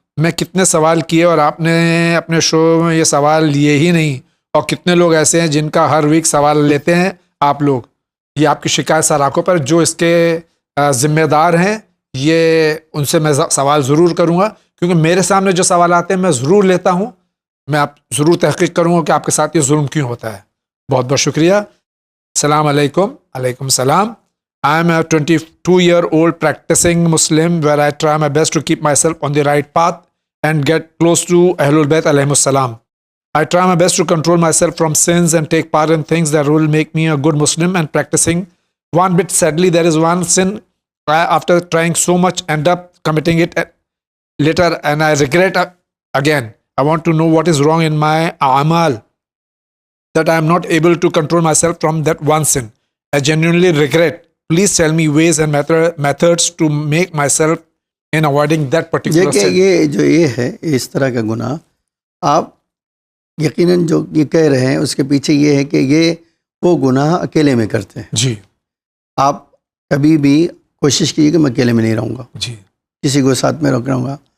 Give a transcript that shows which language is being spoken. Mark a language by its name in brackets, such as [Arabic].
[Urdu] میں کتنے سوال کیے اور آپ نے اپنے شو میں یہ سوال لیے ہی نہیں, اور کتنے لوگ ایسے ہیں جن کا ہر ویک سوال لیتے ہیں آپ لوگ. یہ آپ کی شکایت سر آنکھوں پر. جو اس کے ذمہ دار ہیں یہ ان سے میں سوال ضرور کروں گا, کیونکہ میرے سامنے جو سوال آتے ہیں میں ضرور لیتا ہوں. میں آپ ضرور تحقیق کروں گا کہ آپ کے ساتھ یہ ظلم کیوں ہوتا ہے. بہت بہت شکریہ. السلام علیکم. علیکم السلام. [English] I am a 22-year-old practicing Muslim where I try my best to keep myself on the right path and get close to Ahlul Bayt alayhimus salam. I try my best to control myself from sins and take part in things that will make me a good Muslim and practicing. One bit sadly, there is one sin I, after trying so much, end up committing it later and I regret again. I want to know what is wrong in my amal that I am not able to control myself from that one sin. I genuinely regret. Please tell me ways and methods to make myself in avoiding that particular sin. [Urdu] یہ ہے اس طرح کا گناہ, آپ یقیناً جو یہ کہہ رہے ہیں اس کے پیچھے یہ ہے کہ یہ وہ گناہ اکیلے میں کرتے ہیں. جی. آپ کبھی بھی کوشش کیجیے کہ میں اکیلے میں نہیں رہوں گا, جی, کسی کو ساتھ میں رہوں گا.